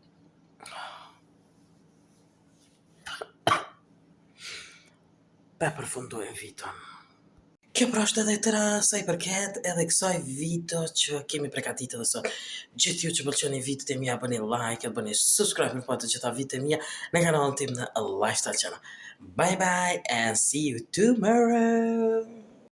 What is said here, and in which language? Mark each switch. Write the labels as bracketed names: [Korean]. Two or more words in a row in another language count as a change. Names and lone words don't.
[Albanian] Pe përfundojmë vitën. Kjo pra është edhe tëra sa i përket edhe kësaj video që kemi prekaditur dhe sot. Gjithë ju që pëlqeni videot e mia bëni like, bëni subscribe për të gjitha videot e mia në kanalin tim në Lifestyle Channel. [English] Bye bye and see you tomorrow.